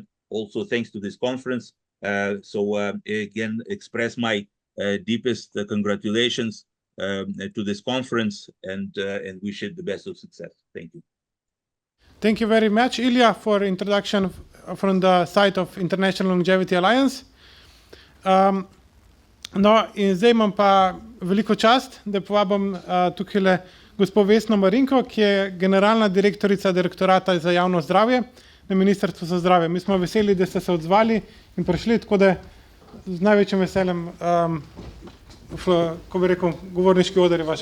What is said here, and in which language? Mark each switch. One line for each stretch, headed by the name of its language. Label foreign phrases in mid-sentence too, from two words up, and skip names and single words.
English: Also, thanks to this conference. So again, express my deepest congratulations to this conference and wish it the best of success. Thank you. Thank you very much, Ilya, for introduction from the side of International Longevity Alliance.
Slovenian: No, in zdaj imam pa veliko čast, da povabim tukaj gospod Vesno Marinko, ki je generalna direktorica Direktorata za javno zdravje na Ministrstvu za zdravje. Mi smo veseli, da ste se odzvali in prišli, tako da z največjim veseljem, ko bi rekel, govorniški oder je vaš.